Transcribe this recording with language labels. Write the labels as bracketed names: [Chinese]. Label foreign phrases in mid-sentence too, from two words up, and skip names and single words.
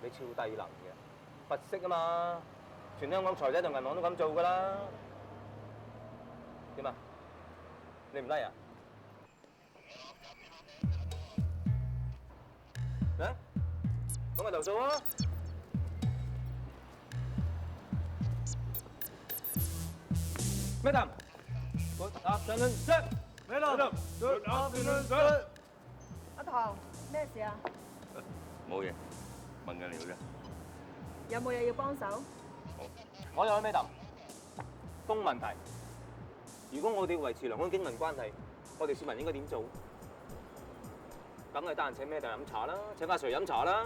[Cantonese] 你超低能嘅，佛式啊嘛，全香港財仔同銀行都咁做㗎啦。點啊？你唔拉啊？啊？講咪投訴啊 ！ [English] Madam， good afternoon, sir. Madam, good afternoon, sir. [Cantonese] 阿唐，咩事啊？冇嘢，問緊你啫。有冇嘢要幫手？我有咩答？風問題。如果我哋要維持良好經民關係，我哋市民應該點做？梗係得閒請咩就飲茶啦，請阿 Sir 飲茶啦。